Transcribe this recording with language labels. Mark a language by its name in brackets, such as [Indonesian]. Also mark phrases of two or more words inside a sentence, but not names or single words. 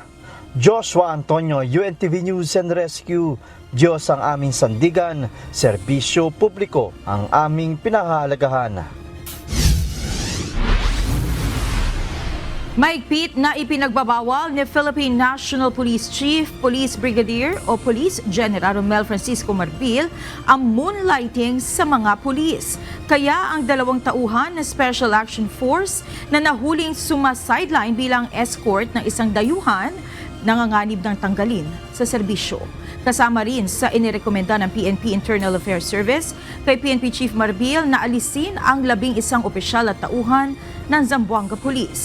[Filipino] Joshua Antonio, UNTV News and Rescue. Diyos ang aming sandigan, serbisyo publiko ang aming pinahahalagahan. Mahigpit na ipinagbabawal ni Philippine National Police Chief, Police Brigadier o Police General Romel Francisco Marbil ang moonlighting sa mga pulis. Kaya ang 2 tauhan na Special Action Force na nahuling sumasideline bilang escort ng isang dayuhan nanganganib ng tanggalin sa serbisyo. Kasama rin sa inirekomenda ng PNP Internal Affairs Service kay PNP Chief Marbil na alisin ang 11 opisyal at tauhan ng Zamboanga Police.